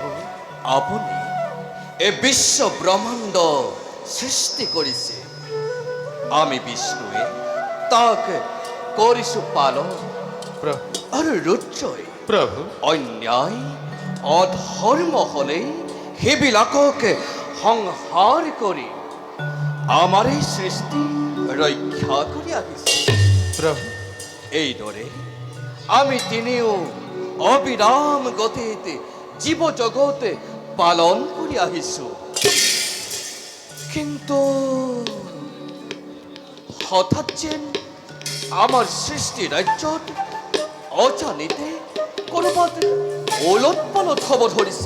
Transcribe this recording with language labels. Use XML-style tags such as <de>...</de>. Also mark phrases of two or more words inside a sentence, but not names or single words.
<bn>আপনি এ বিশ্ব ব্রহ্মাণ্ড সৃষ্টি করেছে।</bn> <as>আমি বিষ্ণুয়ে তাকে করিছু পালন। প্রভু আর রুদ্রই প্রভু অন্যায় অধর্ম হলে সেইবিলাককে সংহার কৰি আমাৰ এই সৃষ্টি ৰক্ষা কৰি আহিছে। প্রভু এইদৰে আমি তিনিও অবিৰাম গতিতে জীৱ জগতে পালন কৰি আহিছো। কিন্তু হঠাৎ যেন আমাৰ সৃষ্টি ৰাজ্যত অজানিতে কৰবাত ওলট পালট হ'ব ধৰিছে।</as>